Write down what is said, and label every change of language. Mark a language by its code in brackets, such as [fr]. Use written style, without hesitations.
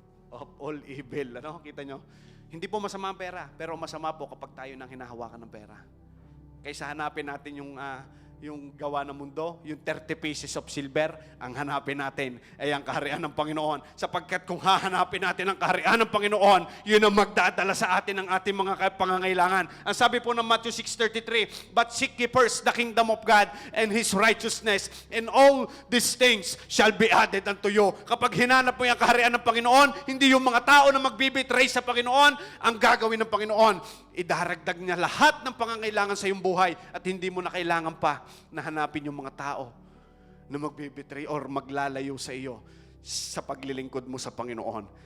[en] Of all evil. [tl] Kita nyo? Hindi po masama ang pera, pero masama po kapag tayo nang hinahawakan ng pera. Kaysa hanapin natin yung gawa ng mundo, yung 30 pieces of silver, ang hanapin natin ay ang kaharian ng Panginoon. Sapagkat kung hahanapin natin ang kaharian ng Panginoon, yun ang magdadala sa atin ng ating mga pangangailangan. Ang sabi po ng [en] Matthew 6:33, but seek ye first the kingdom of God and His righteousness, and all these things shall be added unto you. [tl] Kapag hinanap mo yung kaharian ng Panginoon, hindi yung mga tao na magbibitray sa Panginoon ang gagawin ng Panginoon. Idaragdag niya lahat ng pangangailangan sa iyong buhay at hindi mo na kailangan pa na hanapin yung mga tao na magbibitray or maglalayo sa iyo sa paglilingkod mo sa Panginoon.